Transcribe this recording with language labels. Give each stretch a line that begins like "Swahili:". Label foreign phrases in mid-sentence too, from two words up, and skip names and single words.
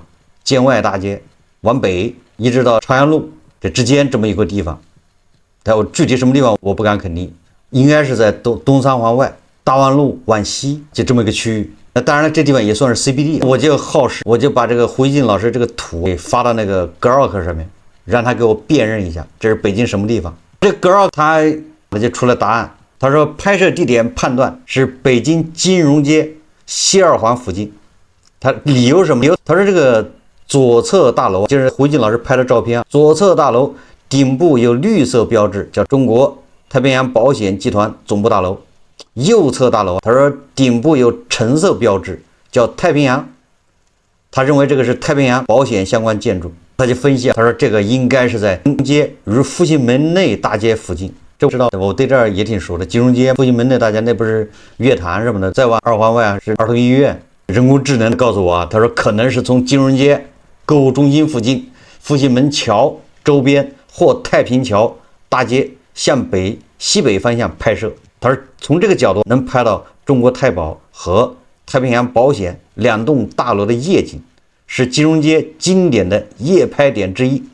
Chinese: 建外大街往北一直到朝陽路這之間這麼一個地方，但我具體什麼地方我不敢肯定，應該是在東3環外，大望路往西就這麼一個區域。那當然了，這地方也算是 CBD， 我就好事，我就把這個胡一靜老師這個圖給發到那個 Grok 上面，讓他給我辨認一下，這是北京什麼地方。這 Grok 他就出了答案，他說拍攝地點判斷是北京金融街西2環附近。他理由什麼？他說這個左側大樓就是胡一靜老師拍的照片，左側大樓頂部有綠色標誌，叫中國太平洋保險集團總部大樓。右側大樓，他說頂部有橙色標誌，叫太平洋。他認為這個是太平洋保險相關建築。他就分析，他說這個應該是在東街與復興門內大街附近。這我知道，我对這兒也挺熟的。金融街复兴门的，大家那不是乐坛什麼的，再往2环外是兒童醫院。人工智能告訴我他說可能是從金融街購物中心附近、复興門橋周邊或太平橋大街向西北方向拍攝。他說從這個角度能拍到中國太保和太平洋保險2棟大樓的夜景，是金融街經典的夜拍點之一。